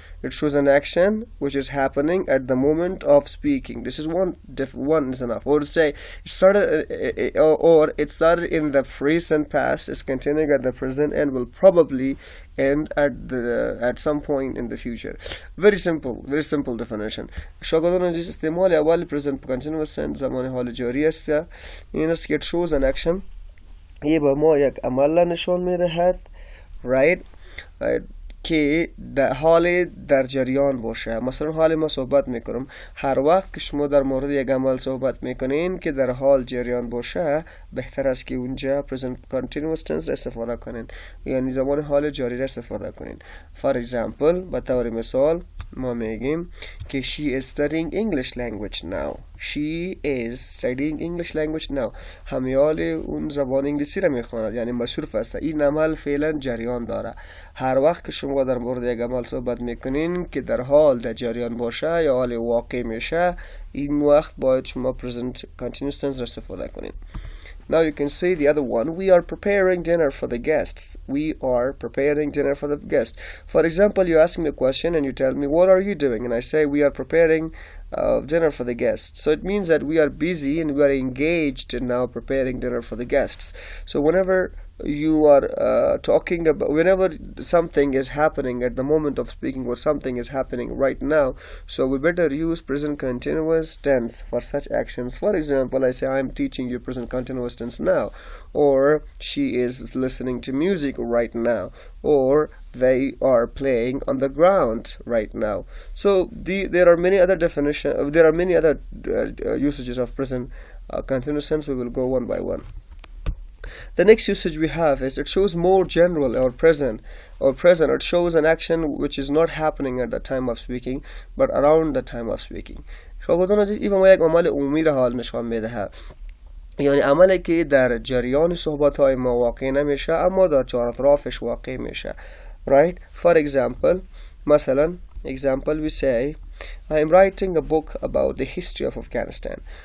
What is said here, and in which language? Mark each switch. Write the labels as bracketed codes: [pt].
[en] It shows an action which is happening at the moment of speaking. This is one is enough. Or to say it started in the present past, is continuing at the present, and will probably end at some point in the future. Very simple definition. [fa] شاگردان عزیز استعمال اول present continuous tense زمان حال جاری است. [en] این است که it shows an action. [fa] یه به ما یک عمل نشان میدهد، right؟ که در حال در جریان باشه. مثلا حال ما صحبت میکنم، هر وقت که شما در مورد یک عمل صحبت میکنین که در حال جریان باشه، بهتر است که اونجا present continuous tense را استفاده کنین، یعنی زمان حال جاری را استفاده کنین. [en] For example، به طور مثال ما میگیم که she is studying English language now. She is studying English language now. [fa] همیال اون زبان انگلیسی را میخواند، یعنی مصروف است. این عمل فعلا جریان داره. هر وقت که شما در مورد یک عمل صحبت میکنین که در حال در جریان باشه یا حال واقع میشه، این وقت باید شما present continuous tense را استفاده کنین. [en] Now you can see the other one. We are preparing dinner for the guests. We are preparing dinner for the guests. For example, you ask me a question and you tell me, what are you doing? And I say, we are preparing dinner for the guests. So it means that we are busy and we are engaged in now preparing dinner for the guests. So whenever you are talking about, whenever something is happening at the moment of speaking, or something is happening right now, so we better use present continuous tense for such actions. For example, I say I am teaching you present continuous tense now, or she is listening to music right now, or they are playing on the ground right now. So there are many other usages of present continuous tense. We will go one by one. The next usage we have is it shows more general or present. It shows an action which is not happening at the time of speaking but around the time of speaking. [fa] شاگردان عزیز این ما یک عمل عمومی را حال نشان میده، یعنی عملی که در جریان صحبت‌های ما واقع نمیشه اما در چهار اطرافش واقع میشه. [en] Right? For example, مثلا example we say I am writing a book about the history of Afghanistan.